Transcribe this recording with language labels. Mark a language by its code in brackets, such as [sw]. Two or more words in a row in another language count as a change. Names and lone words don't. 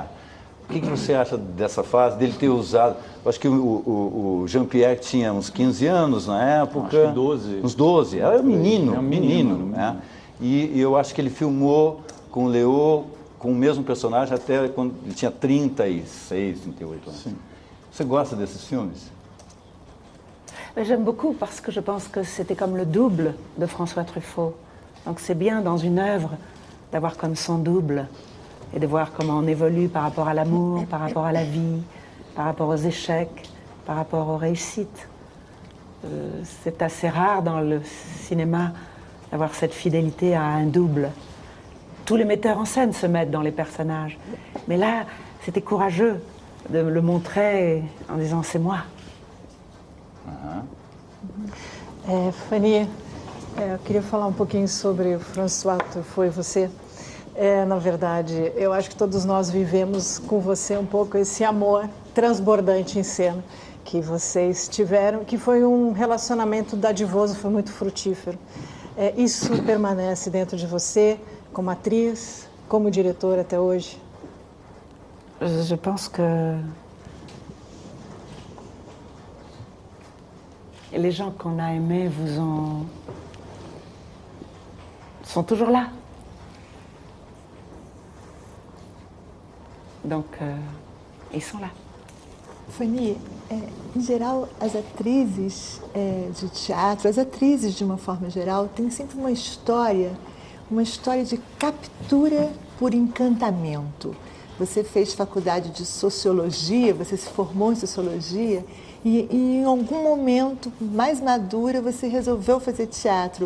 [pt] O que você acha dessa fase, dele ter usado... Eu acho que o Jean-Pierre tinha uns 15 anos na época. Acho que 12. Uns 12. Era um menino, É um menino. menino. Né? E eu acho que ele filmou com o Léo, com o mesmo personagem, até quando ele tinha 36, 38 anos. Sim. Você gosta desses filmes? [fr] J'aime beaucoup parce que je pense que c'était comme le double de François Truffaut. Donc c'est bien dans une œuvre d'avoir comme son double et de voir comment on évolue par rapport à l'amour, par rapport à la vie, par rapport aux échecs, par rapport aux réussites. C'est assez rare dans le cinéma d'avoir cette fidélité à un double. Tous les metteurs en scène se mettent dans les personnages. Mais là, c'était courageux de le montrer en disant « c'est moi ». [pt] Fanny, eu queria falar um pouquinho sobre o François Truffaut e você. Na verdade, eu acho que todos nós vivemos com você um pouco esse amor transbordante em cena que vocês tiveram, que foi um relacionamento dadivoso, foi muito frutífero. Isso permanece dentro de você, como atriz, como diretora até hoje? [fr] Je pense que les gens qu'on a aimés sont toujours là. Donc, ils sont là. [pt] Fanny, em geral, as atrizes de teatro, as atrizes de uma forma geral, têm sempre uma história de captura por encantamento. Você fez faculdade de sociologia, você se formou em sociologia e em algum momento mais madura você resolveu fazer teatro.